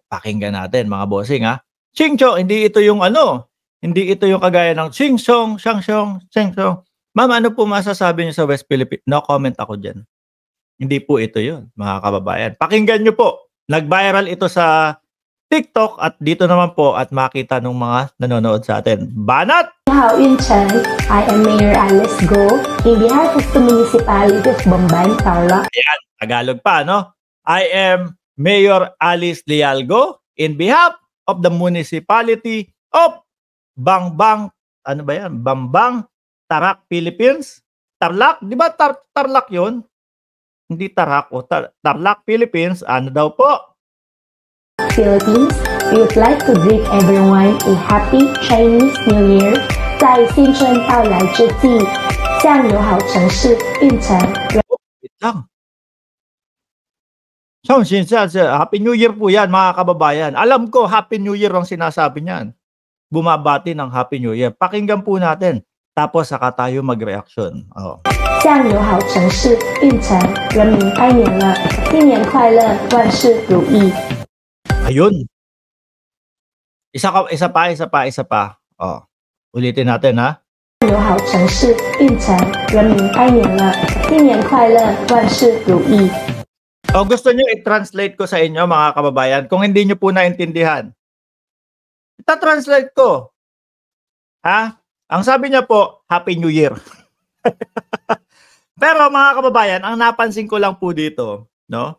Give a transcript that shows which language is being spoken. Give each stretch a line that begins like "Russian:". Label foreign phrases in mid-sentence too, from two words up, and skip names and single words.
Filipino: Pakinggan natin, mga bossing, ha. Chingchong, hindi ito yung hindi ito yung kagaya ng Chingchong, Shangshong, Chingchong. Ma'am, ano po masasabi niyo sa West Philippines?
English: No comment
Filipino: ako dyan. Hindi po ito yun, mga kababayan. Pakinggan nyo po. Nag-viral ito sa TikTok at dito naman po at makita ng mga nanonood sa atin. Banat! Hao Yun-chan.
English: I am Mayor Alice Go in behalf of the Municipality of Bamban, Tarlac.
Filipino: Ayan, Tagalog pa,
English: no? I am Mayor Alice Lialgo in behalf of the Municipality of Bangbang,
Filipino: ano ba yan?
English: Bambang, Tarlac, Philippines.
Filipino: Tarlac, di ba Tarlac yun? Hindi Tarlac o Tarlac, Philippines. Ano daw po?
English: Philippines, we would like to greet everyone a happy Chinese New Year.
Chinese: 在新春到来之际，向友好城市运城。
Filipino: Wait lang.
English: Happy New Year
Filipino: po yan, mga kababayan. Alam ko,
English: Happy New Year
Filipino: ang sinasabi niyan. Bumabati ng
English: Happy New Year.
Filipino: Pakinggan po natin. Tapos saka tayo mag-reaction.
Chinese: 向友好城市运城人民拜年了，新年快乐，万事如意。
Filipino: Ayun. Isa pa. Ulitin natin, ha.
Chinese: 友好城市运城人民拜年了，新年快乐，万事如意。
Filipino: Gusto nyo i-translate ko sa inyo, mga kababayan, kung hindi nyo po naintindihan. Ita-translate ko. Ha? Ang sabi niya po,
English: Happy New Year.
Filipino: Pero mga kababayan, ang napansin ko lang po dito, no?